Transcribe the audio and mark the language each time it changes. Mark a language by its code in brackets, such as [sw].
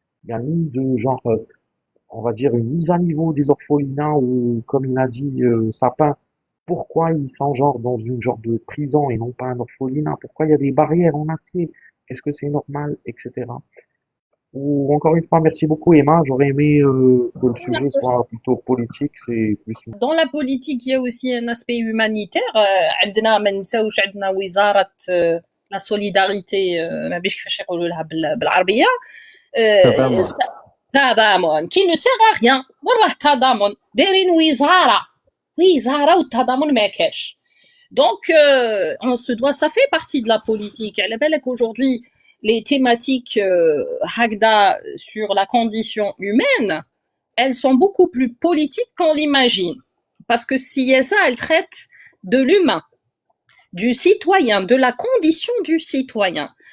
[fr] Il y a ni de genre, on va dire, une mise à niveau des orphelinats ou, comme il a dit Sapin, pourquoi ils s'engenrent dans une genre de prison et non pas un orphelinat? Pourquoi il y a des barrières en acier? Est-ce que c'est normal, etc. Ou encore une fois, merci beaucoup Emma. J'aurais aimé que le sujet soit plutôt politique, c'est plus. Dans la politique, il y a aussi un aspect humanitaire. [ar] عندنا ما نساوش عندنا وزارة la solidarité ما بيش كيفاش يقولوا لها بالعربية تضامن. [fr] تضامن qui ne sert à rien. [ar] والله تضامن دايرين وزارة والتضامن ما كاش. [fr] Donc on se doit, ça fait partie de la politique. على بالك aujourd'hui les thématiques هكذا sur la condition humaine, elles sont beaucoup plus politiques qu'on l'imagine. Parce que CSA, elle traite de l'humain, du citoyen, de la condition du citoyen.